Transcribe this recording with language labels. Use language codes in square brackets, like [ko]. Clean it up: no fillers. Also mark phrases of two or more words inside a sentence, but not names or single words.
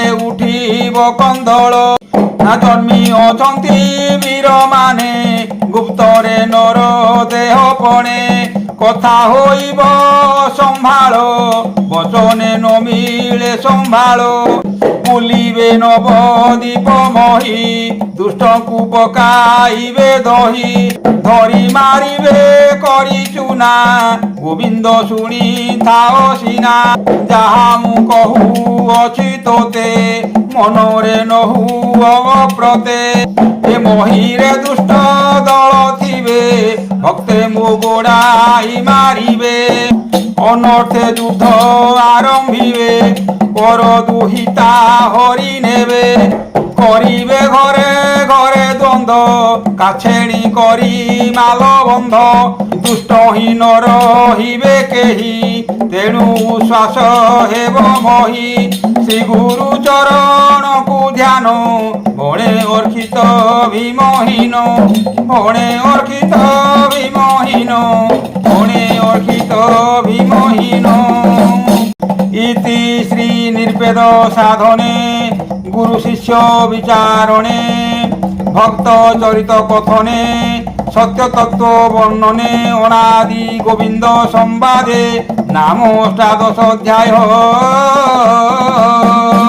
[or] ଉଠିବ କନ୍ଦଳ ନା ଜନ୍ମି ଅଛନ୍ତି ବୀର ମାନେ ଗୁପ୍ତରେ ନର ଦେହ ପଣେ କଥା ହୋଇବ ସମ୍ଭାଳ ବଚନେ ନ ମିଳେ ସମ୍ଭାଳ ବୁଲିବେ ନବଦୀପ ମହୀ ଦୁଷ୍ଟଙ୍କୁ ପକାଇବେ ଦହି ଧରି ମାରିବେ କରି ଚୁନା ଗୋବିନ୍ଦ ଶୁଣି ଥାଅ ସିନା ଯାହା ମୁ କହୁ ଅଛି ତୋତେ ମନରେ ନହୁ ଅପ୍ରତେ ଏ ମହୀରେ ଦୁଷ୍ଟ ଦଳ ଥିବେ ଭକ୍ତେ ମୋ ଗୋଡ଼ାଇ ମାରିବେ ଅନର୍ଥେ ଯୁଦ୍ଧ ଆରମ୍ଭିବେ ପର ଦୁହିତା ହରି ନେବେ କରିବେ ଘରେ ଘରେ ଦ୍ୱନ୍ଦ୍ୱ କାଛେଣୀ କରି ମାଳ ବନ୍ଧ ଦୁଷ୍ଟହୀନ ରହିବେ କେହି ତେଣୁ ଶ୍ୱାସ ହେବ ମହୀ ଶ୍ରୀ ଗୁରୁ ଚରଣ କୋ ଧ୍ୟାନ ଭଣେ ଅର୍ଖିତ ଭୀମହୀନ ଭଣେ ଅର୍ଖିତ ଭୀମହୀନ ଭଣେ ଅର୍ଖିତ ଭୀମହୀନ भणे अर्खित भीमहीन [sa] इति श्री निर्वेद साधने गुरु शिष्य विचारणे भक्त चरित कथने सत्य तत्व वर्णने अनादि गोविंद संवादे नाम 18 अध्याय।